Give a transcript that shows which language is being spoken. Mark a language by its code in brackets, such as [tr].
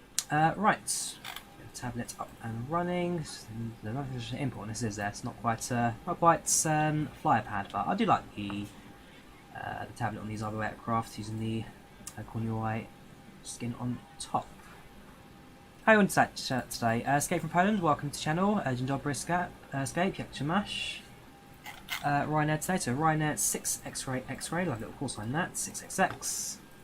[en] Right, tablet up and running. The notification import this is there. It's not quite FlyPad, but I do like the tablet on these other aircraft using the Goleniów skin on top. How are you on today? Escape from Poland, welcome to channel. [pl] Dzień dobry, Escape, jak cię masz? [en] Ryanair today, so Ryanair 6 X-ray X-ray, like a little call sign that, 6XX.